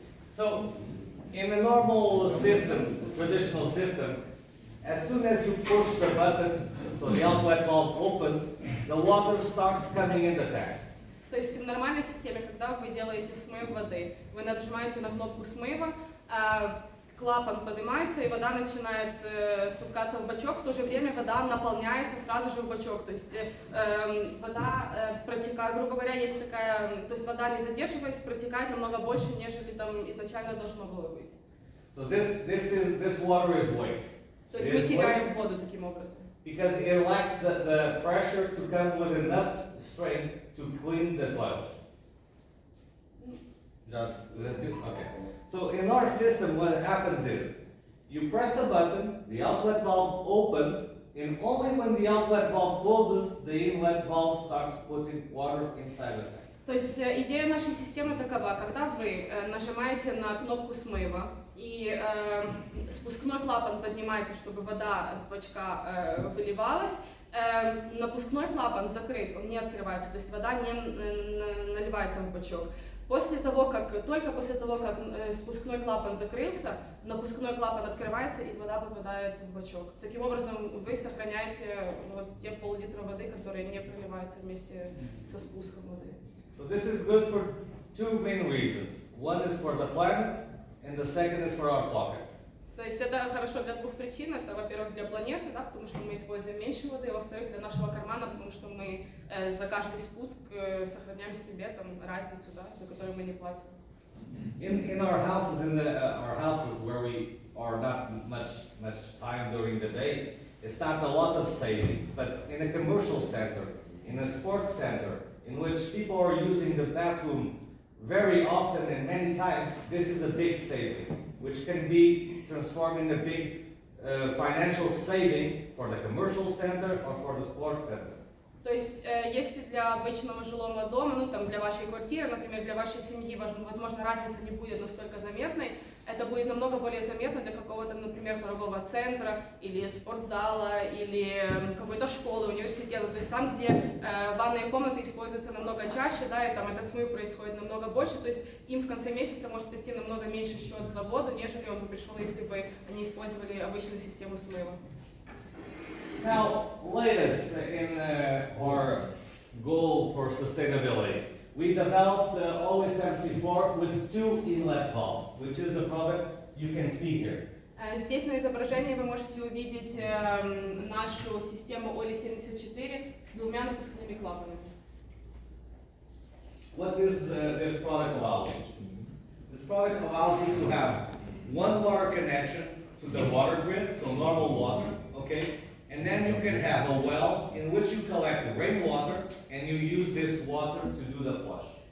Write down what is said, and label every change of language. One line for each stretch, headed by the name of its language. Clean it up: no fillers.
English: So, in a normal system, traditional system, as soon as you push the button, so the outlet valve opens, the water starts coming in the tank.
Russian: То есть в нормальной системе, когда вы делаете смыв воды, вы нажимаете на кнопку смыва, клапан поднимается и вода начинает спускаться в бачок, в то же время вода наполняется сразу же в бачок, то есть вода протекает, грубо говоря, есть такая, то есть вода не задерживаясь протекает намного больше, нежели там изначально должно было быть.
English: So this water is waste.
Russian: То есть мы теряем воду таким образом.
English: Because it lacks the pressure to come with enough strength to clean the toilet. That's just okay. So in our system, what happens is, you press the button, the outlet valve opens, and only when the outlet valve closes, the inlet valve starts putting water inside the tank.
Russian: То есть идея нашей системы такова, когда вы нажимаете на кнопку смыва, и спускной клапан поднимается, чтобы вода с бачка выливалась, напускной клапан закрыт, он не открывается, то есть вода не наливается в бачок. Только после того, как спускной клапан закрылся, напускной клапан открывается и вода попадает в бачок. Таким образом, вы сохраняете вот те пол-литра воды, которые не проливаются вместе со спуском воды.
English: So this is good for two main reasons. One is for the planet, and the second is for our pockets.
Russian: То есть это хорошо для двух причин. Это, во-первых, для планеты, да, потому что мы используем меньше воды, во-вторых, для нашего кармана, потому что мы за каждый спуск сохраняем себе там разницу, да, за которую мы не платим.
English: In our houses, our houses where we are not much time during the day, it's not a lot of saving. But in a commercial center, in a sports center, in which people are using the bathroom very often and many times, this is a big saving, which can be transformed in a big financial saving for the commercial center or for the sports center.
Russian: То есть, если для обычного жилого дома, ну там для вашей квартиры, например, для вашей семьи, возможно, разница не будет настолько заметной, это будет намного более заметно для какого-то, например, торгового центра или спортзала или какой-то школы, университета. То есть там, где ванные комнаты используются намного чаще, да, и там этот смыв происходит намного больше, то есть им в конце месяца может прийти намного меньше счет за воду, нежели он бы пришел, если бы они использовали обычную систему смыва.
English: Now, latest in our goal for sustainability, we developed the OLI 74 with two inlet valves, which is the product you can see here.
Russian: Здесь на изображении вы можете увидеть нашу систему OLI 74 с двумя напускными клапанами.
English: What is this product allows you? This product allows you to have one water connection to the water grid, so normal water, okay? And then you can have a well in which you collect rainwater and you use this water to do the flush.